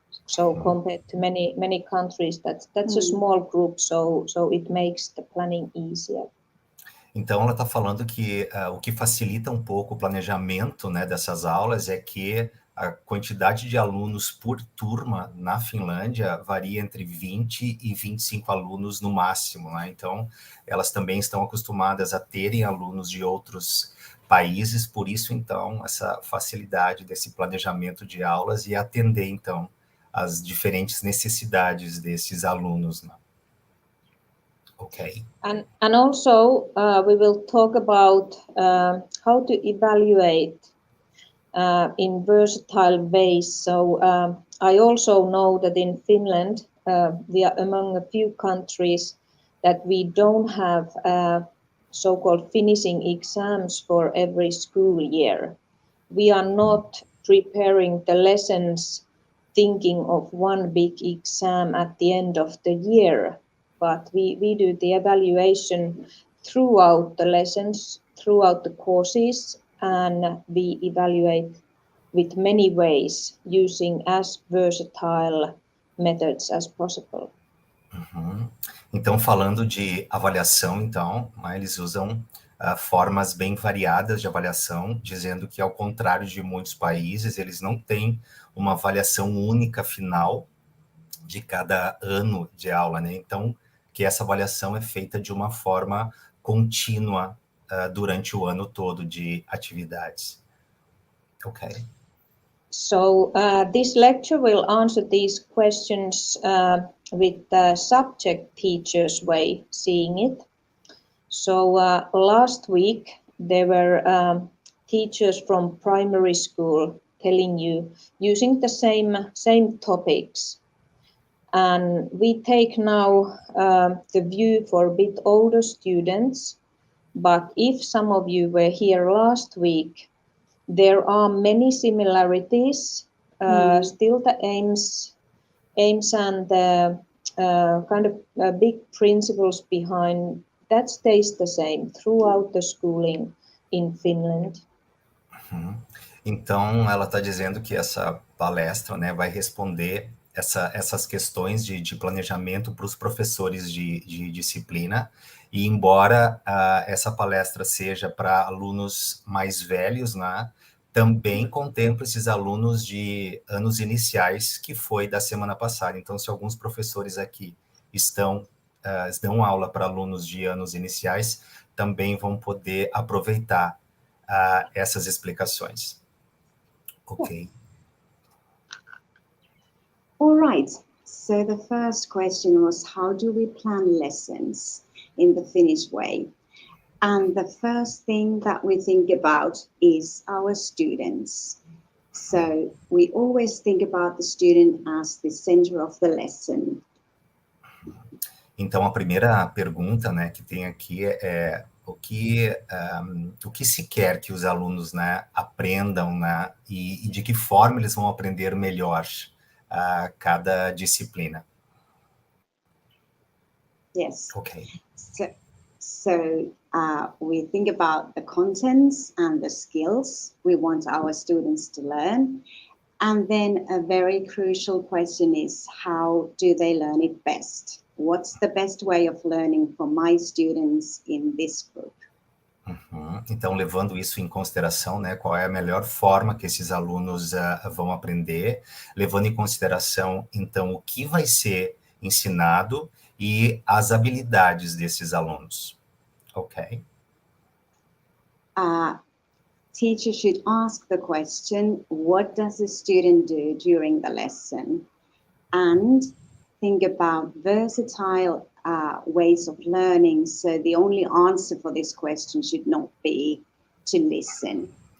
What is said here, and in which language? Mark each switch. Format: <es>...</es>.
<en>So compared to many countries, that's a small group. So it makes the planning easier.</en> <pt>Então, ela está falando que o que facilita um pouco o planejamento, né, dessas aulas é que a quantidade de alunos por turma na Finlândia varia entre 20 e 25 alunos no máximo, né? Então, elas também estão acostumadas a terem alunos de outros países, por isso, então, essa facilidade desse planejamento de aulas e atender, então, as diferentes necessidades desses alunos, né?</pt> <en>Okay. And also we will talk about how to evaluate in versatile ways. So I also know that in Finland we are among a few countries that we don't have so-called finishing exams for every school year. We are not preparing the lessons thinking of one big exam at the end of the year. But we do the evaluation throughout the lessons, throughout the courses, and we evaluate with many ways using as versatile methods as possible. Uhum.</en> <pt>Então, falando de avaliação, então, né, eles usam formas bem variadas de avaliação, dizendo que, ao contrário de muitos países, eles não têm uma avaliação única final de cada ano de aula, né? Então, que essa avaliação é feita de uma forma contínua durante o ano todo de atividades.</pt> <en>Okay. So this lecture will answer these questions with the subject teacher's way seeing it. So last week there were teachers from primary school telling you using the same topics. And we take now the view for a bit older students, but if some of you were here last week, there are many similarities. Still the aims and the kind of big principles behind that stays the same throughout the schooling in Finland.</en> <pt>Então, ela está dizendo que essa palestra, né, vai responder essas questões de planejamento para os professores de disciplina, e embora essa palestra seja para alunos mais velhos, né, também contempla esses alunos de anos iniciais, que foi da semana passada. Então, se alguns professores aqui dão aula para alunos de anos iniciais, também vão poder aproveitar essas explicações.</pt> <en>Ok. All right, so the first question was, how do we plan lessons in the Finnish way? And the first thing that we think about is our students. So we always think about the student as the center of the lesson.</en> <pt>Então, a primeira pergunta, né, que tem aqui é o que se quer que os alunos, né, aprendam, né, e de que forma eles vão aprender melhor cada disciplina.</pt> <en>Yes. Okay. So we think about the contents and the skills we want our students to learn. And then a very crucial question is, how do they learn it best? What's the best way of learning for my students in this group?</en> <pt>Então, levando isso em consideração, né, qual é a melhor forma que esses alunos vão aprender, levando em consideração, então, o que vai ser ensinado e as habilidades desses alunos.</pt> <en>Ok. Teacher should ask the question, what does the student do during the lesson? And think about versatile ways of learning. So the only answer for this question should not be to listen.</en>